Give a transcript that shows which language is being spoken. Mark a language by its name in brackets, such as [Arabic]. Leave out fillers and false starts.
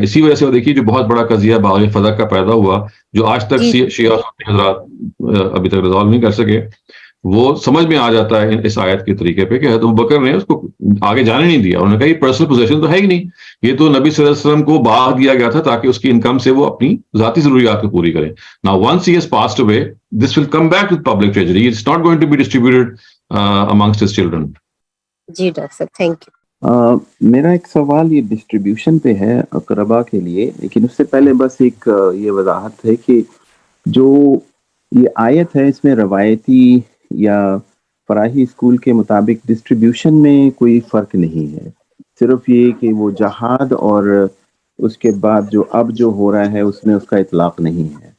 [Urdu] اسی وجہ سے وہ دیکھیے جو بہت بڑا قضیہ باغ فدق کا پیدا ہوا، جو آج تک شیعہ حضرات ابھی تک ریزالو نہیں کر سکے، وہ سمجھ میں آ جاتا ہے اس آیت کے طریقے پہ کہ حضرت ابوبکر نے اس کو آگے جانے نہیں دیا. انہوں نے کہا یہ پرسنل پوزیشن تو ہے ہی نہیں، یہ تو نبی صلی اللہ علیہ وسلم کو باغ دیا گیا تھا تاکہ اس کی انکم سے وہ اپنی ذاتی ضروریات کو پوری کریں. [English] Now once he has passed away, this will come back to public treasury. It's not going to be distributed amongst his children. [Urdu] جی doctor صاحب تھینک یو. میرا ایک سوال یہ ڈسٹریبیوشن پہ ہے اقربا کے لیے، لیکن اس سے پہلے بس ایک یہ وضاحت ہے کہ جو یہ آیت ہے اس میں روایتی یا فراہی اسکول کے مطابق ڈسٹریبیوشن میں کوئی فرق نہیں ہے، صرف یہ کہ وہ جہاد اور اس کے بعد جو اب جو ہو رہا ہے اس میں اس کا اطلاق نہیں ہے.